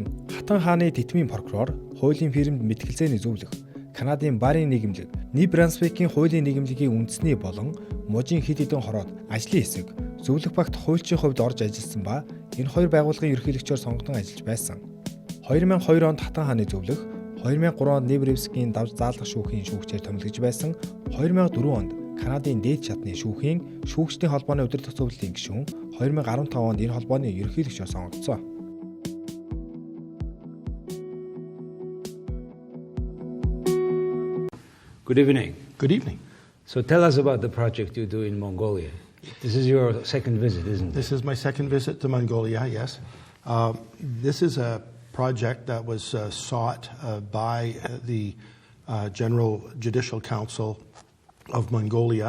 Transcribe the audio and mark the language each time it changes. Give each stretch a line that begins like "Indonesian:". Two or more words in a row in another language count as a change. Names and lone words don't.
Mongolian: Хатан хааны тэтмийн прокурор, хуулийн фирмд мэтгэлцээний зөвлөх, Канадын барын нийгэмлэг, Нью Брансвикийн хуулийн нийгэмлэгийн үндэсний болон мужийн хэд хэдэн хороод ажлын хэсэг, зөвлөх багт хуульчийн хувьд орж ажилласан ба энэ хоёр байгууллагын ерөнхийлөгчөөр сонгогдсон ажиллаж байсан. 2002 онд хатан хааны зөвлөх, 2003 онд Нью Брансвикийн давж заалгах шүүхийн шүүгчээр томилогдож байсан. 2004 онд Канадын дээд шатны шүүхийн шүүгчдийн холбооны удирдах зөвлөлийн гишүүн, 2015 онд энэ холбооны ерөнхийлөгчөөр сонгогдсон.
English: Good evening. Good evening. So tell us about the project you do in Mongolia. This is your second visit, isn't it? This is my second visit to Mongolia, yes. This is a project that was sought by the General Judicial Council of Mongolia.